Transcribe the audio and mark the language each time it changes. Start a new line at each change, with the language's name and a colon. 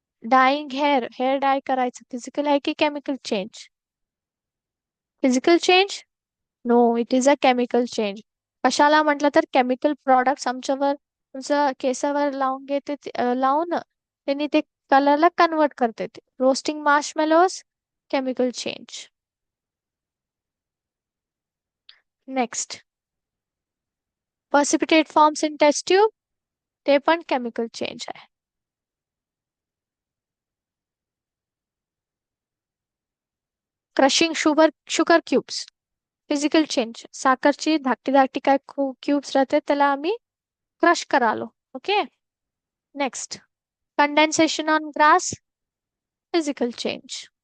Marathi: Dyeing hair dye करायचं physical आहे की chemical change? Physical change?
English: No, it is a chemical change.
Marathi: कशाला म्हटलं तर केमिकल प्रॉडक्ट्स आमच्यावर तुमचं केसावर लावून घेते लावून त्यांनी ते कलरला कन्वर्ट करते.
English: Roasting marshmallows chemical change. Next, precipitate forms in test tube ते पण chemical change आहे. Crushing sugar cubes physical change.
Marathi: साखरची धाकटी धाकटी काय क्यूब्स राहते त्याला आम्ही क्रश करालो. Okay.
English: Next, condensation on grass physical change.